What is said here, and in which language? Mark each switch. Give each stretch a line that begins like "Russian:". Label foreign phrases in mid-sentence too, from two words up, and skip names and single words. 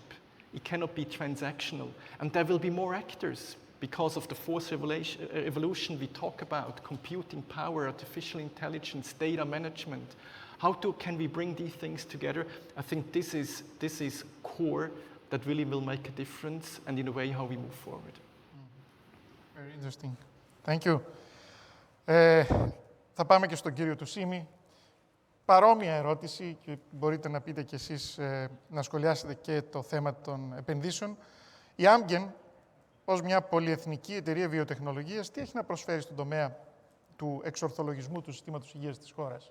English: It cannot be transactional. And there will be more actors because of the fourth evolution we talk about, computing power, artificial intelligence, data management. How can we bring these things together? I think this is core that really will make a difference, and in a way how we move forward. Very interesting. Thank you.
Greek: Θα πάμε και στον κύριο Tousimis. Παρόμοια ερώτηση και μπορείτε να πείτε κι εσείς, να σχολιάσετε και το θέμα των επενδύσεων. Η Amgen, ως μια πολυεθνική εταιρεία βιοτεχνολογίας, τι έχει να προσφέρει στον τομέα του εξορθολογισμού του συστήματος υγείας της χώρας?